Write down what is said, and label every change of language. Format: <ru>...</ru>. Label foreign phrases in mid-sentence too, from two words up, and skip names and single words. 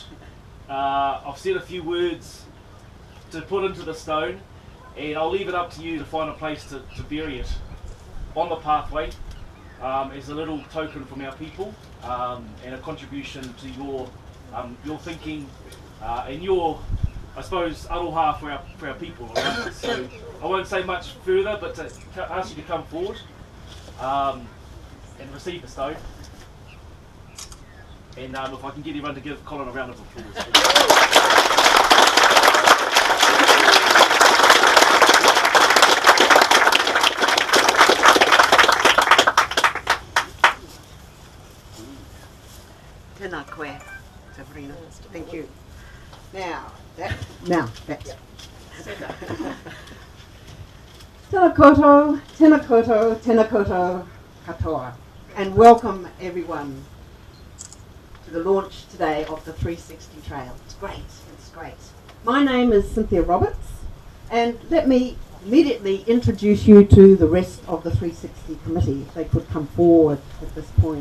<en>I've said a few words to put into the stone, and I'll leave it up to you to find a place to bury it on the pathway as a little token from our people and a contribution to your thinking and your, I suppose, aroha for our people around us. So I won't say much further, but to ask you to come forward and receive the stone. And if I can get everyone to give Colin a round of applause.</en> <mi>Tēnā koe, te Marino.</mi> <en>Thank you. Now, that's...</en> <mi>Tēnā koutou, tēnā koutou, tēnā koutou katoa.</mi> <en>And welcome everyone to the launch today of the 360 Trail. It's great. My name is Cynthia Roberts, and let me immediately introduce you to the rest of the 360 committee, if they could come forward at this point.</en>